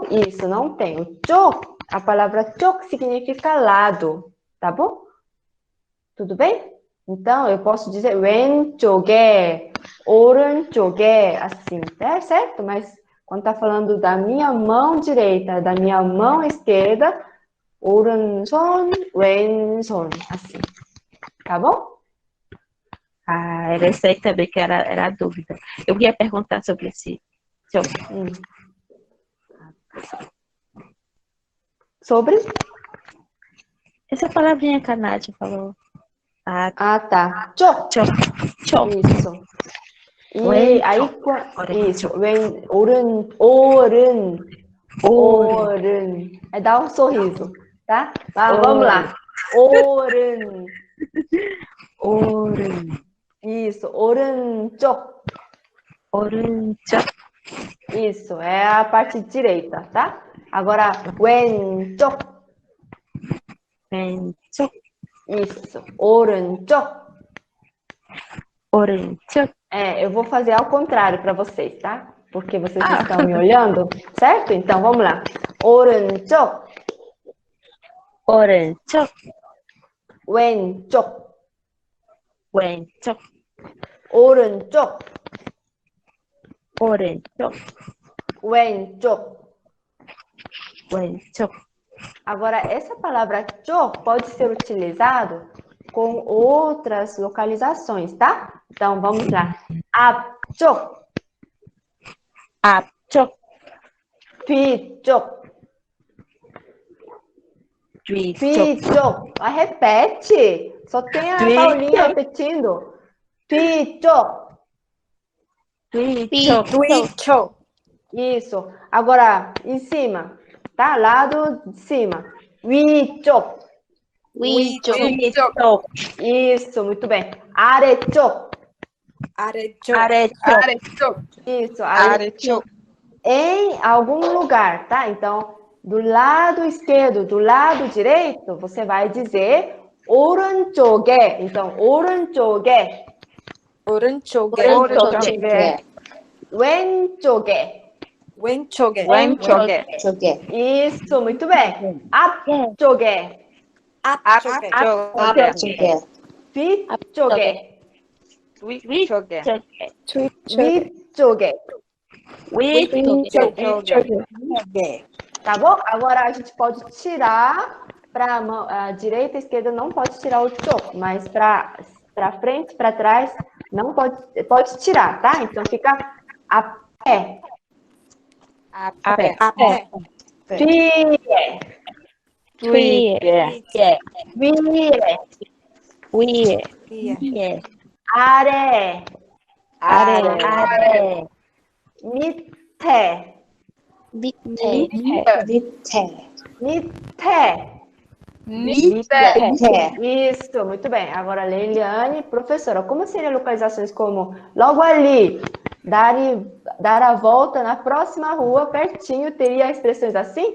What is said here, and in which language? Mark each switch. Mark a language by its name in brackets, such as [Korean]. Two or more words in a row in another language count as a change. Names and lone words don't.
[Portuguese] Isso, não tem. O 쪽, a palavra 쪽 significa lado, tá bom? Tudo bem? Então, eu posso dizer [Korean] 왼쪽에, 오른쪽에, [Portuguese] assim, é certo? Mas quando tá falando da minha mão direita, da minha mão esquerda, [Korean] 오른손, 왼손, [Portuguese] assim. Tá bom? Ah, era isso aí também que era a dúvida. Eu ia perguntar sobre esse. Sobre? Essa palavrinha que a Nádia falou. Ah, tá. [Korean] 쪽. 쪽. [Portuguese] Isso. E [Korean] 왼쪽. [Portuguese] aí, isso. 오른. É dar um sorriso, tá? Vamos lá. [Korean] 오른. [Portuguese] Isso. 오른쪽. [Korean] 오른쪽. [Portuguese] Isso. É a parte direita, tá? Agora, [Korean] 왼쪽. 왼쪽. [Portuguese] Isso. 오른쪽. [Korean] 오른쪽. [Portuguese] Eu vou fazer ao contrário para vocês, tá? Porque vocês estão me olhando, certo? Então, vamos lá. [Korean] 오른쪽. 오른쪽. 왼쪽. 왼쪽. 오른쪽. 오른쪽. 왼쪽. 왼쪽. [Portuguese] Agora, essa palavra 쪽 pode ser utilizado com outras localizações, tá? Então, vamos lá. [Korean] 앞쪽. 앞쪽. 뒤쪽. 뒤쪽. 뒤쪽. [Portuguese] Repete. Só tem a Paulinha repetindo. [Korean] 뒤쪽. 뒤쪽. [Portuguese] Isso. Agora, em cima. Tá? Lado de cima. [Korean] 위쪽. 위쪽. [Portuguese] Isso, muito bem. 아래쪽. [Korean] Arecho. [Portuguese] Isso, [Korean] 아래쪽. [Portuguese] Em algum lugar, tá? Então, do lado esquerdo, do lado direito, você vai dizer 오른쪽에. [Korean] Então, 오른쪽에. 왼쪽에. [Portuguese] Isso, muito bem. [Korean] 앞쪽에. 뒤쪽에. 위쪽에. [Portuguese] Tá bom? Agora a gente pode tirar para a direita e a esquerda, não pode tirar o 쪽, mas para frente, para trás, não pode tirar, tá? Então fica a pé. [Korean] 위에. 아래. 밑에. [Portuguese] Isso, muito bem. Agora, Leiliane, professora, como seriam localizações como logo ali, dar a volta na próxima rua, pertinho, teria expressões assim?